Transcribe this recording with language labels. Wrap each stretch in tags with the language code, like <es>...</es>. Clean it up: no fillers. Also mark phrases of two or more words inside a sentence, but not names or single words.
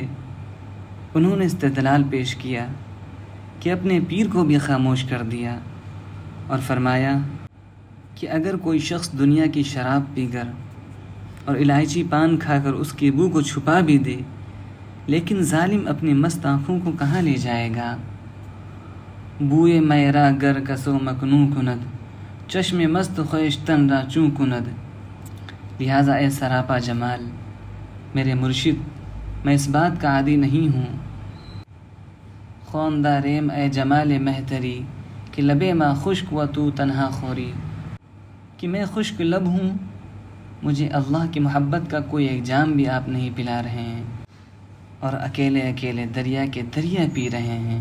<ur>انہوں نے استدلال پیش کیا کہ اپنے پیر کو بھی خاموش کر دیا اور فرمایا کہ اگر کوئی شخص دنیا کی شراب پی کر اور الائچی پان کھا کر اس کی بو کو چھپا بھی دے، لیکن ظالم اپنی مست آنکھوں کو کہاں لے جائے گا؟</ur> <fa>بوئے میرا گر کسو مکنوں کند، چشم مست خویشتن را چوں کند۔</fa> <ur>لہٰذا اے سراپا جمال، میرے مرشد، میں اس بات کا عادی نہیں ہوں۔</ur> <fa>خواندہ ریم اے جمال مہتری، کہ لبے ماں خشک و تو تنہا خوری،</fa> <ur>کہ میں خشک لب ہوں، مجھے اللہ کی محبت کا کوئی ایک جام بھی آپ نہیں پلا رہے ہیں، اور اکیلے اکیلے دریا کے دریا پی رہے ہیں۔</ur>